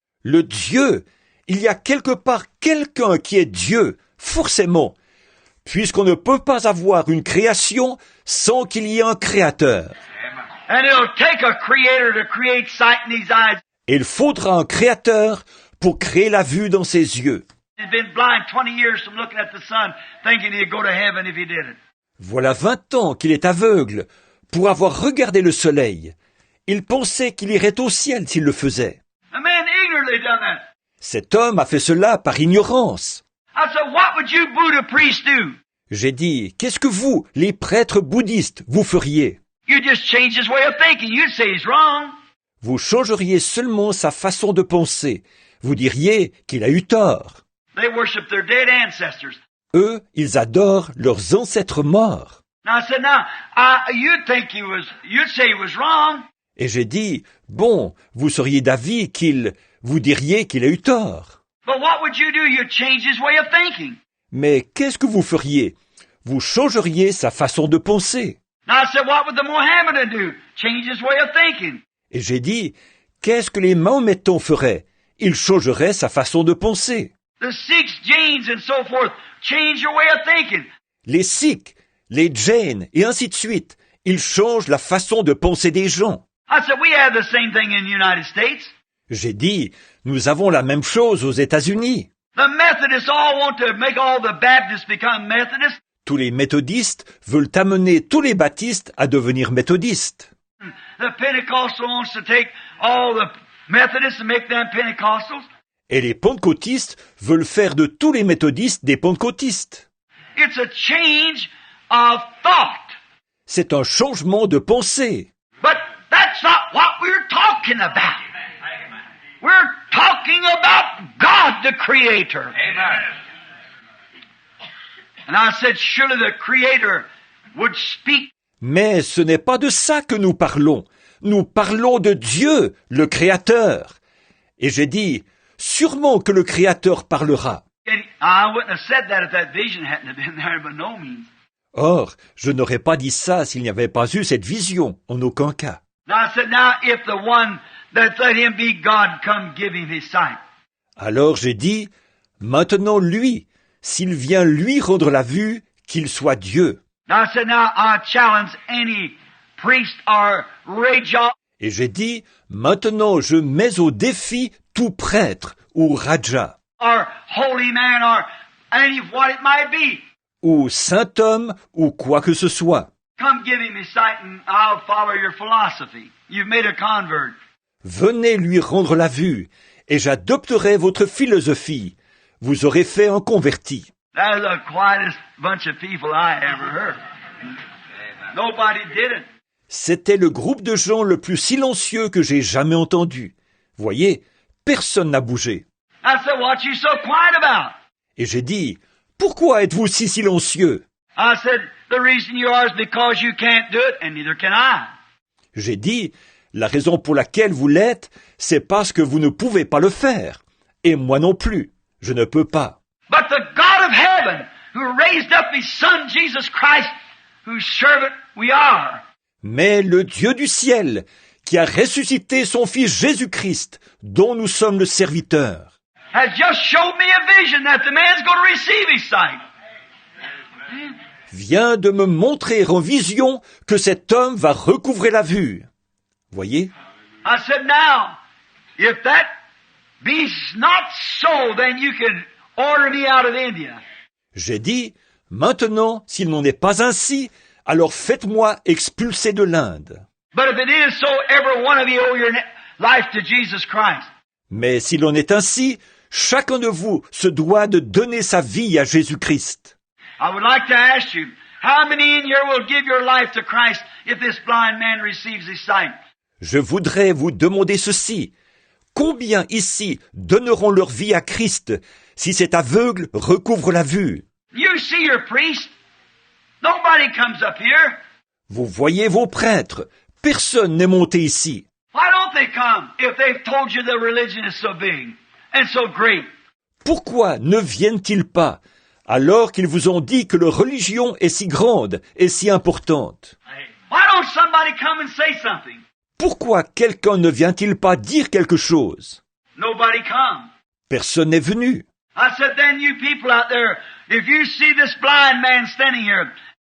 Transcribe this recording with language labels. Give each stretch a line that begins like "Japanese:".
French: le Dieu, il y a quelque part quelqu'un qui est Dieu, forcément, puisqu'on ne peut pas avoir une création sans qu'il y ait un créateur.
English: And it'll take a creator to create sight in his eyes.
French: Et il faudra un créateur pour créer la vue dans ses yeux.
English: He'd been blind 20 years from looking at the sun, thinking he'd go to heaven if he did it.
French: Voilà 20 ans qu'il est aveugle pour avoir regardé le soleil. Il pensait qu'il irait au ciel s'il le faisait.
English: A man ignorantly done that.
French: Cet homme a fait cela par ignorance.
English: I said, what would you Buddha priests do?
French: J'ai dit, qu'est-ce que vous, les prêtres bouddhistes, vous feriez?
English: You just change his way of thinking. You'd say he's wrong.
French: Vous changeriez seulement sa façon de penser. Vous diriez qu'il a eu tort.
English: They worship their dead ancestors.
French: Eux, ils adorent leurs ancêtres morts.
English: Now I said, you'd say he was wrong.
French: Et j'ai dit, bon, vous seriez d'avis vous diriez qu'il a eu tort.
English: But what would you do? You'd change his way of thinking.
French: Mais qu'est-ce que vous feriez? Vous changeriez sa façon de penser.
English: Now I said, what would the Mohammedan do? Change his way of thinking.
French: Et j'ai dit, qu'est-ce que les Mahométans feraient? Ils changeraient sa façon de penser.
English: The Sikhs, Jains, and so forth, change your way of thinking.
French: Les Sikhs, les Jains, et ainsi de suite, ils changent la façon de penser des gens.
English: I said, we have the same thing in the United States.
French: J'ai dit, nous avons la même chose aux États-Unis.
English: The Methodists all want to make all the Baptists become Methodists.
French: Tous les méthodistes veulent amener tous les baptistes à devenir méthodistes.
English: The Pentecostal wants to take all the Methodists and make them Pentecostals.
French: Et les pentecôtistes veulent faire de tous les méthodistes des pentecôtistes.
English: It's a change of thought.
French: C'est un changement de pensée.
English: But that's not what we're talking about. We're talking about God, the Creator. Amen. And I said, surely the Creator would speak.
French: Mais ce n'est pas de ça que nous parlons. Nous parlons de Dieu, le Créateur. Et j'ai dit, sûrement que le Créateur parlera.
English: And I wouldn't have said that if that vision hadn't have been there, by no means.
French: Or, je n'aurais pas dit ça s'il n'y avait pas eu cette vision, en aucun cas.
English: Now I said, now if the one that let him be God come give him his sight.
French: Alors j'ai dit, maintenant lui, s'il vient lui rendre la vue, qu'il soit Dieu.
English: Now I said, now I challenge any priest or raja
French: Et j'ai dit, maintenant je mets au défi tout prêtre ou raja,
English: or holy man or any what it might be.
French: ou saint homme, ou quoi que ce soit.
English: Come give him his sight and I'll follow your philosophy. You've made a convert.
French: Venez lui rendre la vue, et j'adopterai votre philosophie. Vous aurez fait un converti.
English: That is the quietest bunch of people I ever heard. Nobody did it.
French: C'était le groupe de gens le plus silencieux que j'ai jamais entendu. Voyez, personne n'a bougé.
English: I said, what you so quiet about?
French: Et j'ai dit, pourquoi êtes-vous si silencieux?
English: I said, the reason you are is because you can't do it, and neither can I.
French: J'ai dit, la raison pour laquelle vous l'êtes, c'est parce que vous ne pouvez pas le faire. Et moi non plus, je ne peux pas.
English: But the God of heaven, who raised up his Son, Jesus Christ, whose servant we are,
French: Mais le Dieu du ciel, qui a ressuscité son Fils Jésus-Christ, dont nous sommes le serviteur,
English: has just showed me a vision that the man's going to receive his sight.
French: vient de me montrer en vision que cet homme va recouvrer la vue. Voyez?
English: I said, now, if that be not so, then you can order me out of India.
French: J'ai dit, maintenant, s'il n'en est pas ainsi, alors faites-moi expulser de l'Inde.
English: But if it is so, every one of you owe your life to Jesus Christ.
French: Mais s'il en est ainsi, chacun de vous se doit de donner sa vie à Jésus-Christ.
English: I would like to ask you, how many in here will give your life to Christ if this blind man receives his sight?
French: Je voudrais vous demander ceci. Combien ici donneront leur vie à Christ si cet aveugle recouvre la vue?
English: You see your priest. Nobody comes up here.
French: Vous voyez vos prêtres. Personne n'est monté ici.
English: Why don't they come if they've told you the religion is so big and so great?
French: Pourquoi ne viennent-ils pas alors qu'ils vous ont dit que leur religion est si grande et si importante?
English: Why don't somebody come and say something?
French: Pourquoi quelqu'un ne vient-il pas dire quelque chose?
English: Nobody come.
French: Personne n'est venu.
English: I said, then you people out there, if you see this blind man standing here,